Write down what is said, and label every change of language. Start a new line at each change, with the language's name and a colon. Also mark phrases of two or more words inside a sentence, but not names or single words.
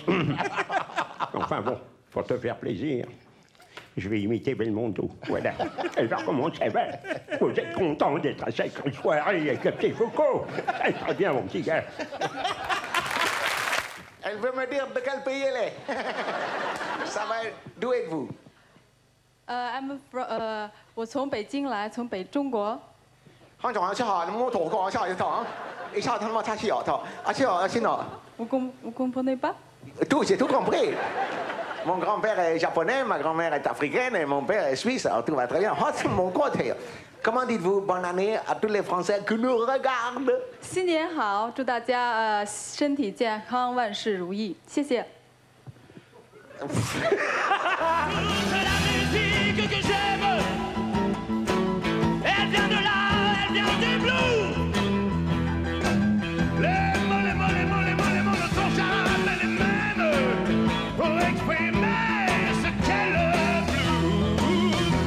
French: Enfin bon, pour te faire plaisir, je vais imiter Belmondo. Voilà. Elle va commencer. Vous êtes content d'être à cette soirée avec le petit Foucault? C'est très bien, mon petit gars. Elle veut me dire de quel pays elle est. Ça va. D'où êtes-vous?
Chinese: 我从北京来，从中国。 한정하샤모토고하샤이타이샤탄마차시어타아시노
French: Vous comprenez pas? Tout, j'ai tout compris. Mon grand-père est japonais, ma grand-mère est africaine et mon père est suisse. Alors tout va très bien. Oh, c'est mon côté. Comment dites-vous bonne année à tous les Français qui nous regardent?
Chinese: 新年好，祝大家身体健康，万事如意，谢谢。
French: musique que j'aime, elle vient de là, elle vient du blues. Les mots ne sont jamais les mêmes pour exprimer ce qu'est le blues.